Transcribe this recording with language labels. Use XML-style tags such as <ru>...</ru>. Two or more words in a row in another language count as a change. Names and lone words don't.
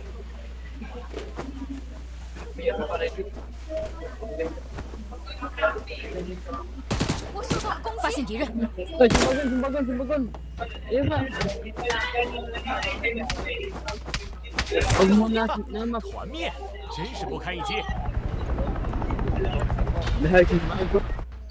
<zh>我受到攻击，发现敌人，</zh> <tl>Ay, sumbagon. Ayun ba? Huwag mo na, Max.</tl> <zh>团灭，真是不堪一击。</zh> <tl>Dahil sumbagon.</tl>